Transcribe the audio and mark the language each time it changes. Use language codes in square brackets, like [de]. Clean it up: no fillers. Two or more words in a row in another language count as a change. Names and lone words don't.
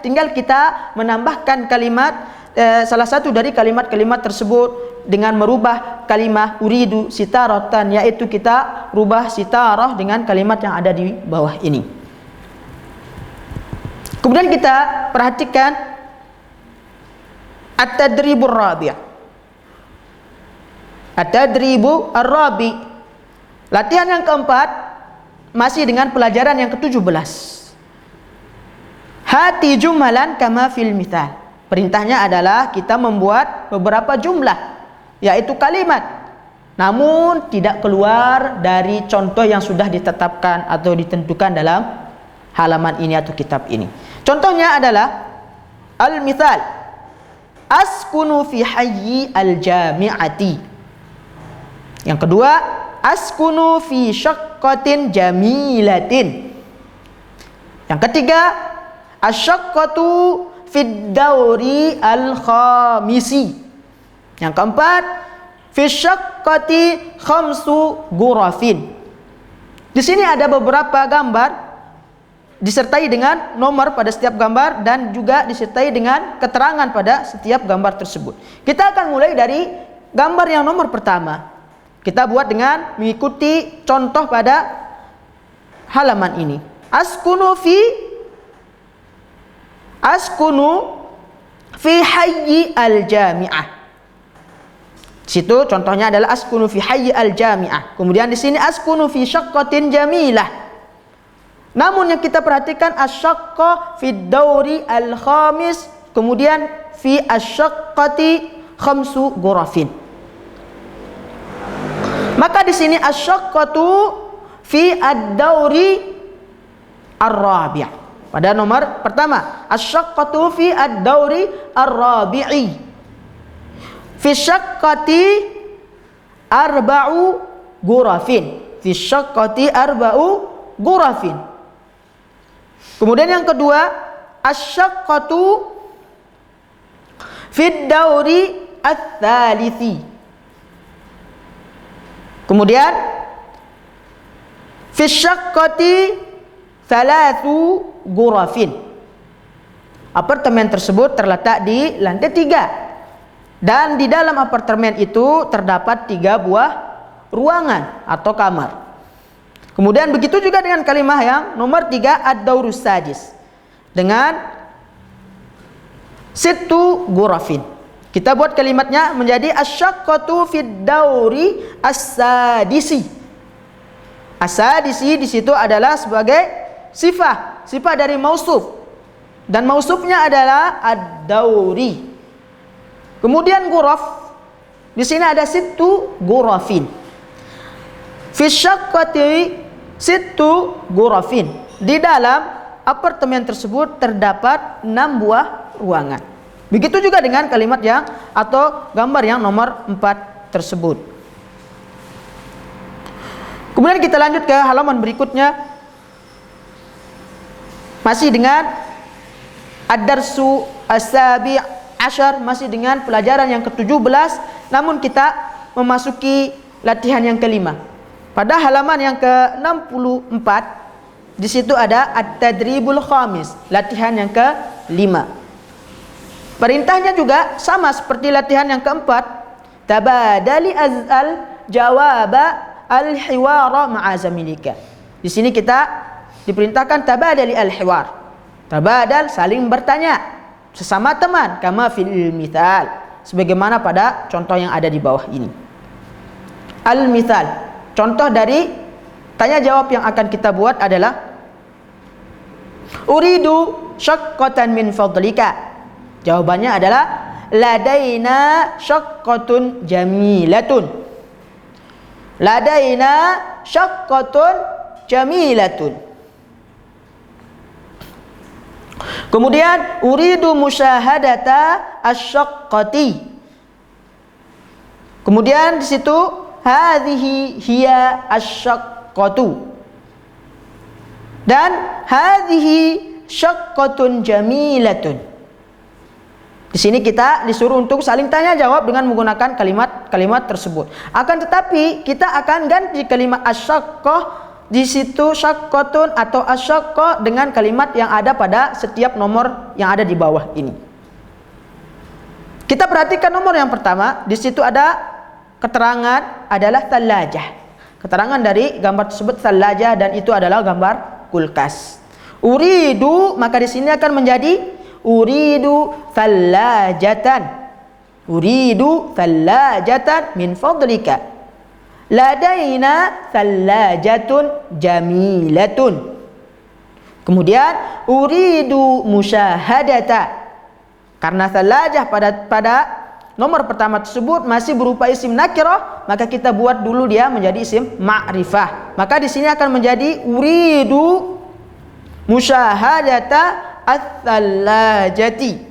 [id] Tinggal kita menambahkan kalimat salah satu dari kalimat-kalimat tersebut dengan merubah kalimat [ar] أريد ستارة, [id] yaitu kita rubah sitarah dengan kalimat yang ada di bawah ini. Kemudian kita perhatikan [ar] التدريب الرابع'. التدريب الرابع'. [id] Latihan yang keempat masih dengan pelajaran yang ke-17. [ar] هات جملا كما في المثال. [id] Perintahnya adalah kita membuat beberapa jumlah, yaitu kalimat, namun tidak keluar dari contoh yang sudah ditetapkan atau ditentukan dalam halaman ini atau kitab ini. Contohnya adalah [ar] المثال، أسكن في حي الجامعة. [id] Yang kedua, [ar] أسكن في شقة جميلة. [id] Yang ketiga, [ar] الشقة في الدور الخامس. [id] Yang keempat, [ar] في الشقة خمس غرف. [id] Di sini ada beberapa gambar disertai dengan nomor pada setiap gambar dan juga disertai dengan keterangan pada setiap gambar tersebut. Kita akan mulai dari gambar yang nomor pertama. Kita buat dengan mengikuti contoh pada halaman ini. [ar] أسكن في حي الجامعة. [id] Situ contohnya adalah [ar] أسكن في حي الجامعة. [id] Kemudian di sini [ar] أسكن في شقة جميلة. [id] Namun yang kita perhatikan [ar] الشقة في الدور الخامس, kemudian في الشقة خمس غرف. [id] Maka di sini [ar] الشقة في الدور الرابع'. [id] Pada nomor pertama, [ar] الشقة في الدور الرابع. في الشقة أربع غرف. في الشقة أربع غرف. [id] Kemudian yang kedua, [ar] الشقة في الدور الثالث. Kemudian في الشقة ثلاث غرف. [id] Apartemen tersebut terletak di lantai 3 dan di dalam apartemen itu terdapat 3 buah ruangan atau kamar. Kemudian begitu juga dengan kalimat yang nomor 3, [ar] الدور السادس, [id] dengan [ar] ست غرف. [id] Kita buat kalimatnya menjadi [ar] الشقة في الدور السادس. [id] As-sadisi di situ adalah sebagai sifat dari mausuf, dan mausufnya adalah ad-dauri. Kemudian ghuraf, di sini ada [ar] ست غرف. في الشقة ست غرف. [id] Di dalam apartemen tersebut terdapat 6 buah ruangan. Begitu juga dengan kalimat yang atau gambar yang nomor 4 tersebut. Kemudian kita lanjut ke halaman berikutnya. Masih dengan [ar] الدرس السابع عشر, [id] masih dengan pelajaran yang ke-17, namun kita memasuki latihan yang kelima. Pada halaman yang ke-64, di situ ada [ar] التدريب الخامس, [id] latihan yang ke-5. Perintahnya juga sama seperti latihan yang keempat. [ar] تبادل اسأل جاوب الحوار مع زميلك. [id] Di sini kita diperintahkan [ar] تبادل الحوار. [id] Tabadal, saling bertanya sesama teman, [ar] كما في المثال, [id] sebagaimana pada contoh yang ada di bawah ini. Al-mithal, contoh dari tanya jawab yang akan kita buat adalah [ar] أريد شقة من فضلك. [id] Jawabannya adalah [ar] لدينا شقة جميلة. لدينا شقة جميلة. Kemudian أريد مشاهدة الشقة. [id] Kemudian di situ [ar] هذه هي الشقة. Dan هذه شقة جميلة. [id] Di sini kita disuruh untuk saling tanya jawab dengan menggunakan kalimat-kalimat tersebut. Akan tetapi kita akan ganti kalimat asyaqqah di situ syaqqatun atau asyaqqah dengan kalimat yang ada pada setiap nomor yang ada di bawah ini. Kita perhatikan nomor yang pertama, di situ ada keterangan adalah thalajah. Keterangan dari gambar tersebut thalajah, dan itu adalah gambar kulkas. Uridu, maka di sini akan menjadi [ar] أريد ثلاجة. أريد ثلاجة من فضلك. لدينا ثلاجة جميلة. Kemudian أريد مشاهدة. [id] Karena thalajah pada nomor pertama tersebut masih berupa isim nakirah, maka kita buat dulu dia menjadi isim ma'rifah. Maka di sini akan menjadi [ar] أريد مشاهدة الثلاجة.